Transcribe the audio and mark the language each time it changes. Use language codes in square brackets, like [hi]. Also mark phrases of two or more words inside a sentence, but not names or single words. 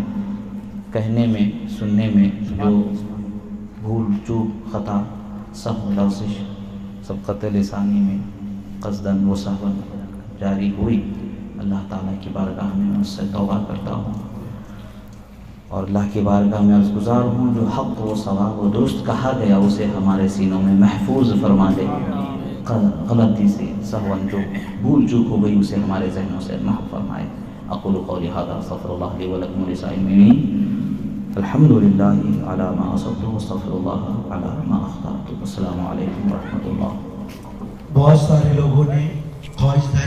[ur] کہنے میں سننے میں جو بھول چوک خطا سب لفظش سبقت لسانی میں قصداً و سہواً جاری ہوئی، اللہ تعالیٰ کی بارگاہ میں اس سے توبہ کرتا ہوں، اور اللہ کی بارگاہ میں عرض گزار ہوں جو حق و صواب و درست کہا گیا اسے ہمارے سینوں میں محفوظ فرما دے، غلطی سے سہواً جو بھول چوک ہو گئی اسے ہمارے ذہنوں سے محو فرمائے۔ [ar] اقول قولی ھذا استغفر اللہ لی ولکم ولسائر المؤمنین، الحمد للہ علی ما اصبت واستغفر اللہ علی ما اخطأت۔ السلام علیکم ورحمۃ اللہ۔ [ur] بہت سارے لوگوں نے خواہش